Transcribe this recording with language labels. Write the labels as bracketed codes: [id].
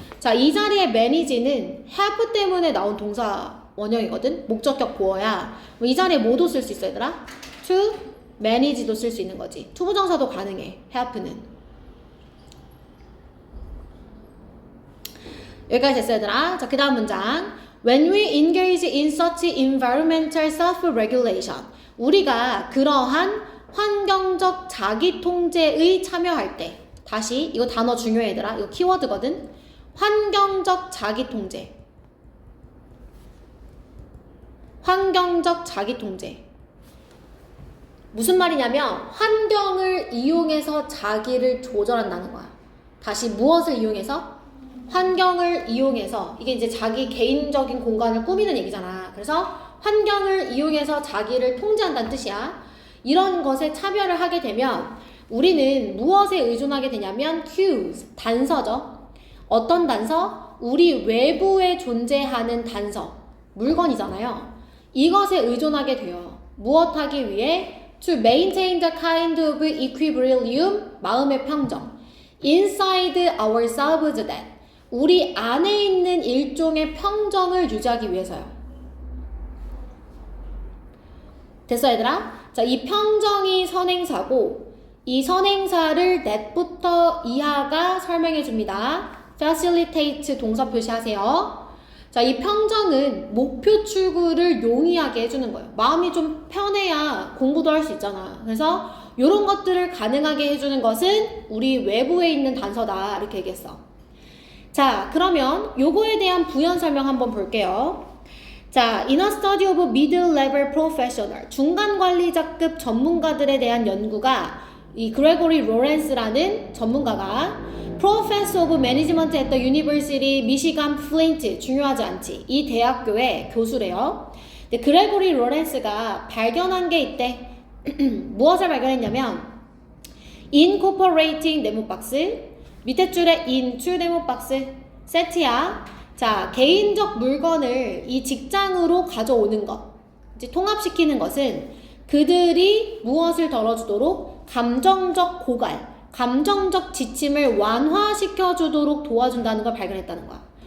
[ko] 자, 이 자리에 manage는 help 때문에 나온 동사 원형이거든. 목적격 보어야. 이 자리에 뭐도 쓸 수 있어, 얘들아? to manage도 쓸 수 있는 거지. 투부정사도 가능해. help는. 여기까지 됐어요, 얘들아. 자, 그 다음 문장. [en] When we engage in such environmental self-regulation. [ko] 우리가 그러한 환경적 자기통제의 참여할 때. 다시, 이거 단어 중요해, 얘들아. 이거 키워드거든. 환경적 자기통제. 환경적 자기통제. 무슨 말이냐면 환경을 이용해서 자기를 조절한다는 거야. 다시 무엇을 이용해서? 환경을 이용해서. 이게 이제 자기 개인적인 공간을 꾸미는 얘기잖아. 그래서 환경을 이용해서 자기를 통제한다는 뜻이야. 이런 것에 차별을 하게 되면 우리는 무엇에 의존하게 되냐면 cues, 단서죠. 어떤 단서? 우리 외부에 존재하는 단서, 물건이잖아요. 이것에 의존하게 돼요. 무엇 하기 위해? [en] To maintain the kind of equilibrium, [ko] 마음의 평정. [en] Inside ourselves that. [ko] 우리 안에 있는 일종의 평정을 유지하기 위해서요. 됐어, 얘들아? 자, 이 평정이 선행사고 이 선행사를 that부터 이하가 설명해 줍니다. facilitate 동사 표시하세요. 자, 이 평정은 목표 출구를 용이하게 해주는 거예요. 마음이 좀 편해야 공부도 할 수 있잖아. 그래서 이런 것들을 가능하게 해주는 것은 우리 외부에 있는 단서다. 이렇게 얘기했어. 자, 그러면 요거에 대한 부연 설명 한번 볼게요. [en] 자, in a study of mid-level professional, [ko] 중간 관리자급 전문가들에 대한 연구가 이 그레고리 로렌스라는 전문가가 [en] Professor of Management at the University Michigan Flint, [ko] 중요하지 않지. 이 대학교의 교수래요. 근데 그레고리 로렌스가 발견한 게 있대. 무엇을 발견했냐면 incorporating 네모박스, 밑에 줄에 into 네모박스, 세트야. 자, 개인적 물건을 이 직장으로 가져오는 것, 이제 통합시키는 것은 그들이 무엇을 덜어주도록 감정적 고갈, 감정적 지침을 완화시켜주도록 도와준다는 걸 발견했다는 거야.